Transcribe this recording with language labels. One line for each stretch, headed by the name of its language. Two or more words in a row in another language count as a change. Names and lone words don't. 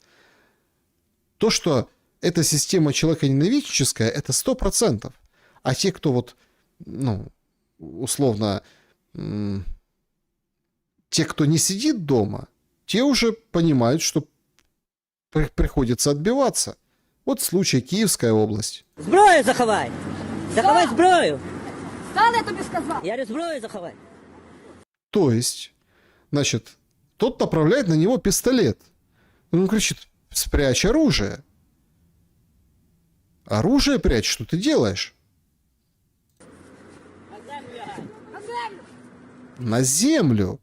Russian: То, что эта система человеконенавистническая, это 100%. А те, кто вот, ну, условно, те, кто не сидит дома, те уже понимают, что приходится отбиваться. Вот случай Киевская область.
Ukrainian: Зброю заховай! Заховай зброю! Стали, я тобі сказав. Я говорю, зброю заховай!
Russian: То есть, значит, тот направляет на него пистолет. Он кричит, спрячь оружие. Оружие прячь, что ты делаешь? На землю.